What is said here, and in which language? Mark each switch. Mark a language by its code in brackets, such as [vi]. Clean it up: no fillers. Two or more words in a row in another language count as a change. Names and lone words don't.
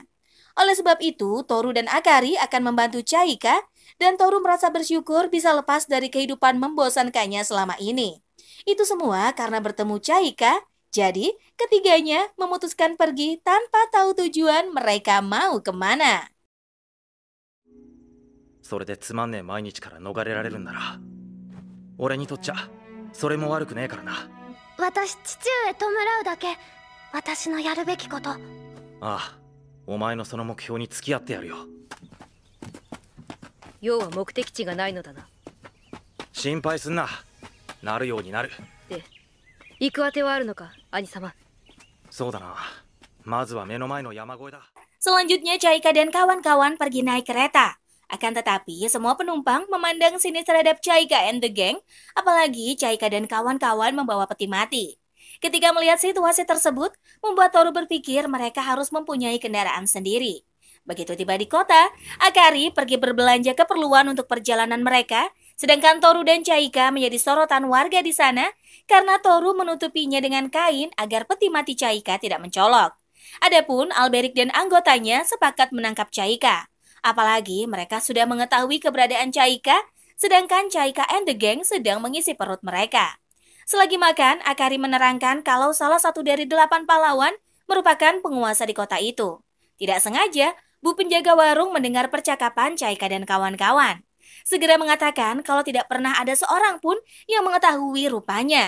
[id] Oleh sebab itu, Toru dan Akari akan membantu Chaika dan Toru merasa bersyukur bisa lepas dari kehidupan membosankannya selama ini. Itu semua karena bertemu Chaika, jadi ketiganya memutuskan pergi tanpa tahu tujuan mereka mau kemana. [ja] それでつまんねえ毎日から逃れられるんなら俺にとっちゃそれも悪くねえからな。私、父上弔うだけ。私のやるべきこと。ああ、お前のその目標に付き合ってやるよ。要は目的地がないのだな。心配すんな。なるようになる。で、 行くあてはあるのか、兄様。そうだな。まずは目の前の山越えだ。 [id] Selanjutnya Chaika dan kawan-kawan pergi naik kereta. Akan tetapi semua penumpang memandang sinis terhadap Chaika [en] and the gang, [id] apalagi Chaika dan kawan-kawan membawa peti mati. Ketika melihat situasi tersebut, membuat Toru berpikir mereka harus mempunyai kendaraan sendiri. Begitu tiba di kota, Akari pergi berbelanja keperluan untuk perjalanan mereka, sedangkan Toru dan Chaika menjadi sorotan warga di sana karena Toru menutupinya dengan kain agar peti mati Chaika tidak mencolok. Adapun Alberic dan anggotanya sepakat menangkap Chaika. Apalagi mereka sudah mengetahui keberadaan Chaika, sedangkan Chaika [en] and the gang [id] sedang mengisi perut mereka. Selagi makan, Akari menerangkan kalau salah satu dari 8 pahlawan merupakan penguasa di kota itu. Tidak sengaja, Bu penjaga warung mendengar percakapan Chaika dan kawan-kawan. Segera mengatakan kalau tidak pernah ada seorang pun yang mengetahui rupanya.